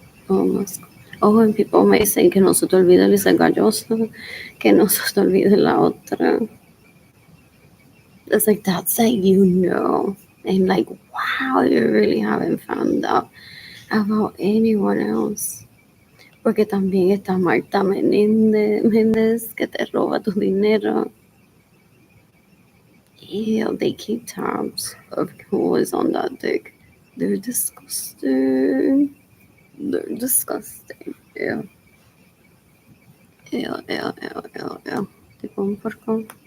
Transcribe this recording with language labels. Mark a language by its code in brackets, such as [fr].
[en] Oh, and people may say [es] que no se te olvide Lisa Galloso, que no se te olvide la otra. [en] It's like, that's like, and like, wow, you really haven't found out about anyone else. [es] Porque también está Marta Méndez, que te roba tu dinero. [en] Ew, they keep tabs of who is on that dick. They're disgusting. They're disgusting. Ew. Ew, ew, ew, ew, ew. Tipo un porco.